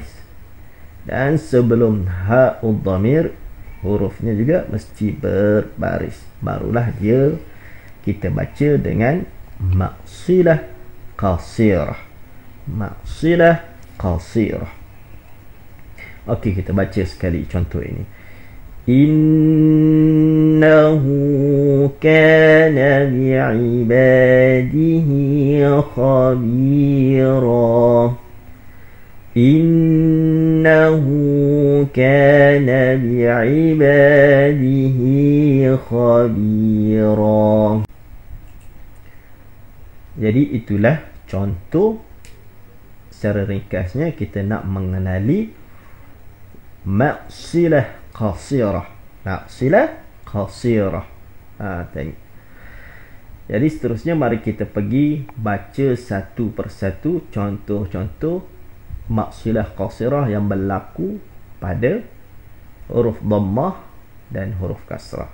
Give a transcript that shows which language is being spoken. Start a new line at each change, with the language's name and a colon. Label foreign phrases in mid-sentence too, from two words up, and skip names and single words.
Malay: Dan sebelum dhamir, hurufnya juga mesti berbaris. Barulah dia kita baca dengan maksilah qasirah. Maksilah qasirah. Okey, kita baca sekali contoh ini.
Arabic: إنه كان بعباده خبيرا. إنه إنه كان بعباده خبيرا.
Malay: Jadi itulah contoh secara ringkasnya kita nak mengenali maksilah qasirah. Maksilah qasirah. Tengok. Jadi seterusnya mari kita pergi baca satu persatu contoh-contoh maksilah qasirah yang berlaku pada huruf dhammah dan huruf kasrah.